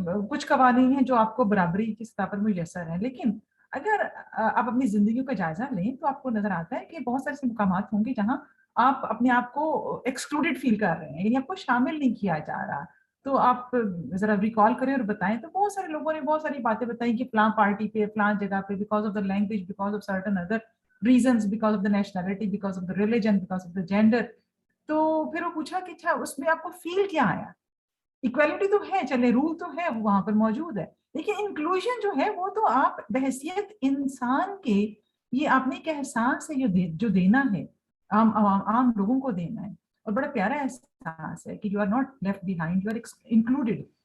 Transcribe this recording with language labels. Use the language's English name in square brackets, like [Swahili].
[Urdu] کچھ قوانین ہیں جو آپ کو برابری کی سطح پر میسر ہیں, لیکن اگر آپ اپنی زندگیوں کا جائزہ لیں تو آپ کو نظر آتا ہے کہ بہت سارے ایسے مقامات ہوں گے جہاں آپ اپنے آپ کو ایکسکلوڈیڈ فیل کر رہے ہیں, یعنی آپ کو شامل نہیں کیا جا رہا. تو آپ ذرا ریکال کریں اور بتائیں. تو بہت سارے لوگوں نے بہت ساری باتیں بتائیں کہ فلاں پارٹی پہ, فلاں جگہ پہ, [English] Because of the language, because of certain other reasons, because of the nationality, because of the religion, because of the gender. [Urdu] تو پھر وہ پوچھا کہ اچھا اس میں آپ کو فیل کیا آیا؟ ایکویلٹی تو ہے, چلے رول تو ہے وہاں پر موجود ہے, لیکن انکلوژن جو ہے وہ تو آپ بحیثیت انسان کے, یہ آپ نے ایک احساس ہے جو دینا ہے عام لوگوں کو دینا ہے, اور بڑا پیارا احساس ہے کہ [English] You are not left behind, you are included.